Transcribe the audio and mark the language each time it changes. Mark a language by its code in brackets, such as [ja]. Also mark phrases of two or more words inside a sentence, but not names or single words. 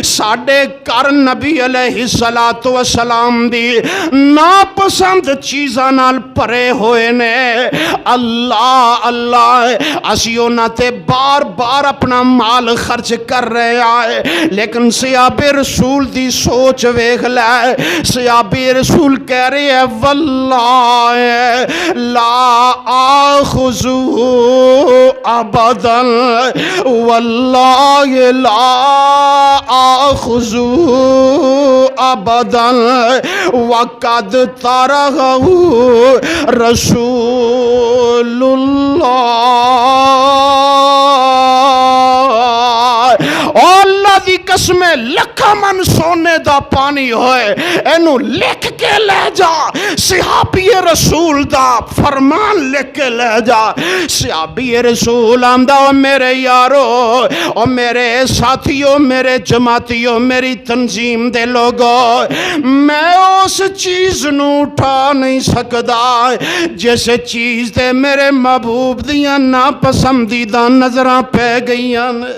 [pa] ساڈے گھر نبی [ar] عليه الصلاة والسلام [pa] دی ناپسند چیزاں نال بھرے ہوئے نے. اللہ اللہ، اسی انہاں تے بار بار اپنا مال خرچ کر رہے آئے، لیکن صحابہ رسول دی سوچ ویکھ لے. [ur] صحابہ رسول کہہ رہے ہیں [ar] والله لا آخذه أبدا، والله لا آخذه أبدا وقد طرحه رسول الله قسم [pa] لکھاں من سونے دا پانی ہوئے اینو لکھ کے لے جا صحابی رسول دا فرمان لکھ کے لے جا صحابی رسول آمدہ او میرے یارو او میرے ساتھیوں میرے جماعتیوں میری تنظیم دے لوگوں میں اس چیز نو اٹھا نہیں سکدا جیسے چیز دے میرے محبوب دیاں ناپسندیدہ نظراں پہ گئیاں